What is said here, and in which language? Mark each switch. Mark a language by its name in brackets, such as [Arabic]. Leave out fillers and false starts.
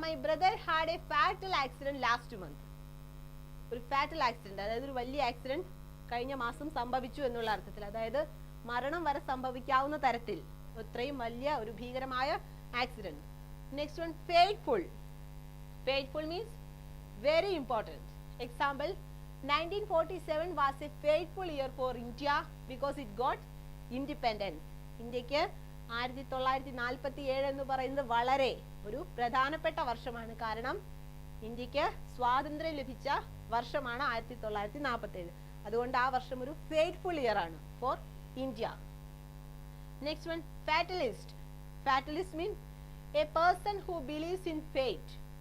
[English] My brother had a fatal accident last month. [Malayalam] ഒരു fatal accident, അതായത് ഒരു വലിയ ആക്സിഡന്റ് കഴിഞ്ഞ മാസം സംഭവിച്ചു എന്നുള്ള അർത്ഥത്തിൽ. അതായത് മരണം വരെ സംഭവിക്കാവുന്ന തരത്തിൽ ഇത്രയും വലിയ ഒരു ഭീകരമായ accident. [English] Next one, fateful. Fateful means very important. Example, 1947 was a fateful year for India because it got independence. [Malayalam] ഇന്ത്യക്ക് 1947 എന്ന് പറയുന്നത് വളരെ ഒരു പ്രധാനപ്പെട്ട വർഷമാണ്. കാരണം ഇന്ത്യക്ക് സ്വാതന്ത്ര്യം ലഭിച്ച വർഷമാണ് 1947. അതുകൊണ്ട് ആ വർഷം ഒരു ഫേറ്റ്ഫുൾ ഇയർ ആണ് [English] For India. Next one, fatalist. Fatalist mean a person who believes in fate.